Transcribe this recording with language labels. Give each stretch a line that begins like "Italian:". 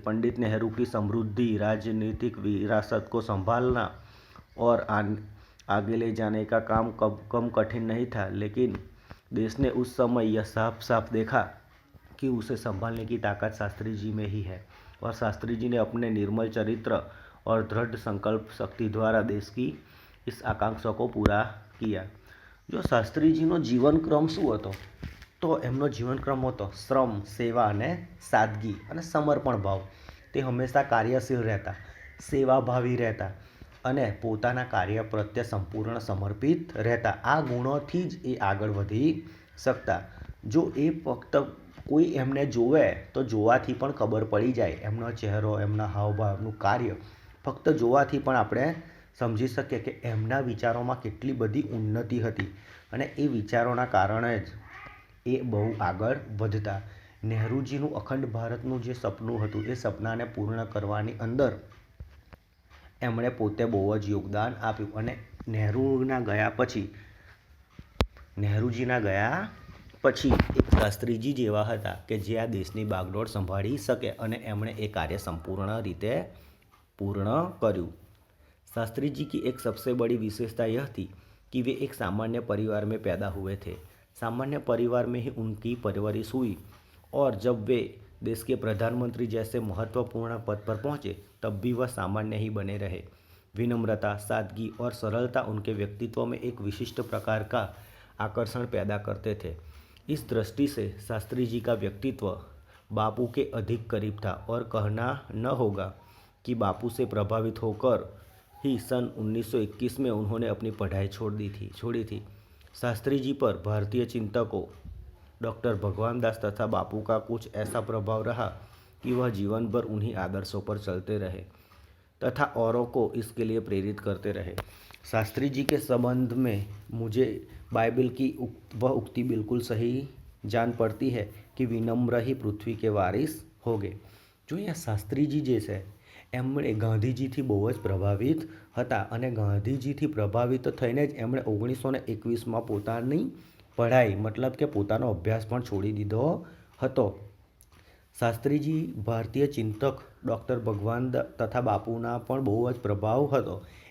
Hindi: पंडित नेहरू की समृद्धि राजनीतिक विरासत को संभालना और आगे ले जाने का काम कम कठिन नहीं था, लेकिन देश ने उस समय यह साफ साफ देखा कि उसे संभालने की ताकत शास्त्री जी में ही है, और शास्त्री जी ने अपने निर्मल चरित्र और दृढ़ संकल्प शक्ति द्वारा देश की इस आकांक्षा को पूरा किया।
Gujarati: जो શાસ્ત્રીજીનો જીવનક્રમ શું હતો? તો એમનો જીવનક્રમ હતો શ્રમ, સેવા અને સાદગી અને સમર્પણ ભાવ. તે હંમેશા કાર્યશીલ રહેતા, સેવાભાવી રહેતા અને પોતાના કાર્ય પ્રત્યે સંપૂર્ણ સમર્પિત રહેતા. આ ગુણોથી જ એ આગળ વધી શકતા. જો એ ફક્ત કોઈ એમને જોવે તો જોવાથી પણ ખબર પડી જાય, એમનો ચહેરો, એમના હાવભાવ, એમનું કાર્ય ફક્ત જોવાથી પણ આપણે સમજી શકીએ કે એમના વિચારોમાં કેટલી બધી ઉન્નતિ હતી અને એ વિચારોના કારણે જ એ બહુ આગળ વધતા. નહેરુજીનું અખંડ ભારતનું જે સપનું હતું એ સપનાને પૂર્ણ કરવાની અંદર એમણે પોતે બહુ જ યોગદાન આપ્યું. અને નહેરુજીના ગયા પછી એક શાસ્ત્રીજી જેવા હતા કે જે આ દેશની બાગડોળ સંભાળી શકે, અને એમણે એ કાર્ય સંપૂર્ણ રીતે પૂર્ણ કર્યું.
Hindi: शास्त्री जी की एक सबसे बड़ी विशेषता यह थी कि वे एक सामान्य परिवार में पैदा हुए थे. सामान्य परिवार में ही उनकी परवरिश हुई और जब वे देश के प्रधानमंत्री जैसे महत्वपूर्ण पद पर पहुँचे तब भी वह सामान्य ही बने रहे. विनम्रता, सादगी और सरलता उनके व्यक्तित्व में एक विशिष्ट प्रकार का आकर्षण पैदा करते थे. इस दृष्टि से शास्त्री जी का व्यक्तित्व बापू के अधिक करीब था और कहना न होगा कि बापू से प्रभावित होकर ही सन 1921 में उन्होंने अपनी पढ़ाई छोड़ी थी. शास्त्री जी पर भारतीय चिंतकों डॉक्टर भगवान दास तथा बापू का कुछ ऐसा प्रभाव रहा कि वह जीवन भर उन्हीं आदर्शों पर चलते रहे तथा औरों को इसके लिए प्रेरित करते रहे. शास्त्री जी के संबंध में मुझे बाइबल की वह उक्ति बिल्कुल सही जान पड़ती है कि विनम्र ही पृथ्वी के वारिस होंगे. जो यहाँ शास्त्री जी जैसे
Gujarati: એમણે ગાંધીજીથી બહુ જ પ્રભાવિત હતા અને ગાંધીજીથી પ્રભાવિત થઈને જ એમણે 1921માં પોતાની પઢાઈ મતલબ કે પોતાનો અભ્યાસ પણ છોડી દીધો હતો. શાસ્ત્રીજી ભારતીય ચિંતક ડૉક્ટર ભગવાન તથા બાપુના પણ બહુ જ પ્રભાવ હતો.